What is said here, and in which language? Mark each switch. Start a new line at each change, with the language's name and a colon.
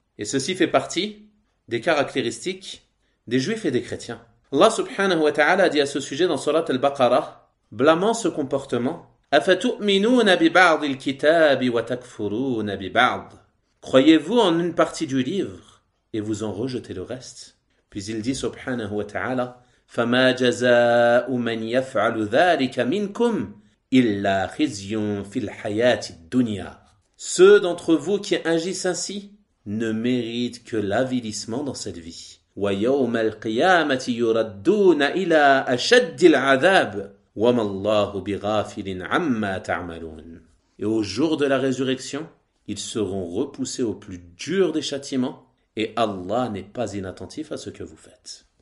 French: Et ceci fait partie des caractéristiques des juifs et des chrétiens. Allah subhanahu wa ta'ala dit à ce sujet dans Surat al-Baqarah, blâmant ce comportement, «
Arabic: Afatu'minuna bi ba'd al-kitabi wa takfuruna bi ba'd
French: » Croyez-vous en une partie du livre et vous en rejetez le reste? Puis il dit subhanahu wa ta'ala,
Arabic: فَمَا جَزَاءُ مَنْ يَفْعَلُ ذَٰلِكَ مِنْكُمْ إِلَّا خِزْيٌ فِي الْحَيَاةِ الدُّنْيَا.
French: Ceux d'entre vous qui agissent ainsi ne méritent que l'avilissement dans cette vie.
Arabic: وَيَوْمَ الْقِيَامَةِ يُرَدُّونَ إِلَىٰ أَشَدِّ الْعَذَابِ وَمَا اللَّهُ بِغَافِلٍ عَمَّا تَعْمَلُونَ.
French: Et au jour de la résurrection, ils seront repoussés au plus dur des châtiments et Allah n'est pas inattentif à ce que vous faites.